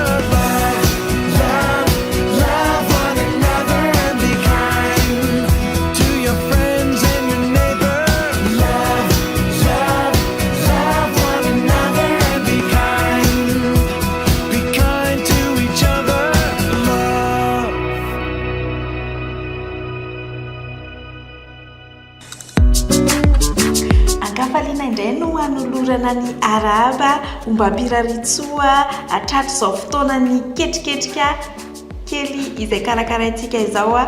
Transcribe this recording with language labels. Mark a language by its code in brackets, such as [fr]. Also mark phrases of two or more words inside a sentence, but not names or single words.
[en] Love one another and be kind to your friends and your neighbor. Love one another and be kind to each other. Love. [mg] Ankafaliana indray no hanolorana ny arahaba omba ampiraritsoa atrato izao fotoana ny ketriketrika kely izay karakaraintsika izao.